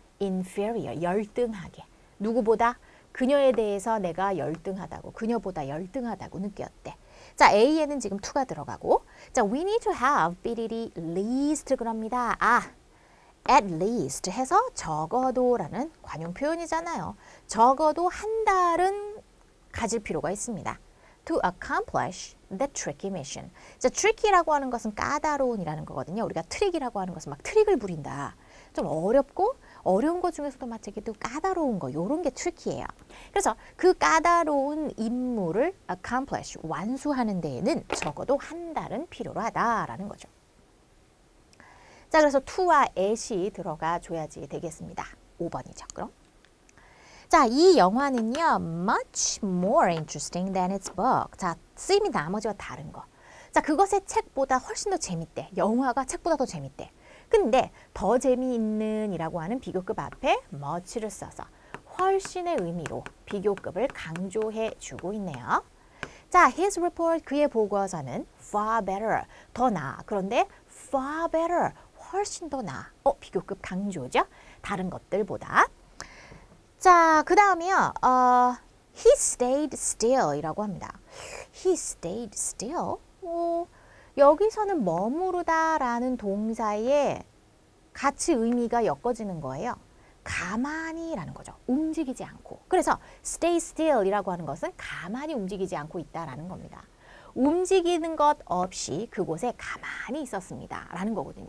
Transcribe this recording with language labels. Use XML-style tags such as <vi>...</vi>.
<ko>inferior 열등하게 누구보다 그녀에 대해서 내가 열등하다고 그녀보다 열등하다고 느꼈대. 자, A에는 지금 to가 들어가고 자,</ko> <en>we need to have</en> <ko>삐리리 least 그럽니다. 아, at least 해서 적어도라는 관용 표현이잖아요. 적어도 한 달은 가질 필요가 있습니다.</ko> <en>To accomplish the tricky mission.</en> <ko>자, tricky라고 하는 것은 까다로운이라는 거거든요. 우리가 트릭이라고 하는 것은 막 트릭을 부린다. 좀 어렵고 어려운 것 중에서도 마치 또 까다로운 거 요런 게 트리키예요. 그래서 그 까다로운 임무를 accomplish 완수하는 데에는 적어도 한 달은 필요로 하다라는 거죠. 자, 그래서 to와 at이 들어가 줘야지 되겠습니다. 5번이죠. 그럼 자, 이 영화는요.</ko> <en>much more interesting than its book.</en> <ko>자, 쓰임이 나머지와 다른 거. 자, 그것의 책보다 훨씬 더 재밌대. 영화가 책보다 더 재밌대. 근데 더 재미있는 이라고 하는 비교급 앞에 much를 써서 훨씬의 의미로 비교급을 강조해 주고 있네요. 자,</ko> <en>his report</en> <ko>그의 보고서는</ko> <en>far better</en> <ko>더 나아. 그런데</ko> <en>far better</en> <ko>훨씬 더 나아. 비교급 강조죠. 다른 것들보다. 자, 그 다음에요.</ko> <en>He stayed still</en> <ko>이라고 합니다.</ko> <en>He stayed still?</en> <ko>여기서는 머무르다 라는 동사에 같이 의미가 엮어지는 거예요. 가만히라는 거죠. 움직이지 않고. 그래서 stay still이라고 하는 것은 가만히 움직이지 않고 있다라는 겁니다. 움직이는 것 없이 그곳에 가만히 있었습니다. 라는 거거든요.</ko>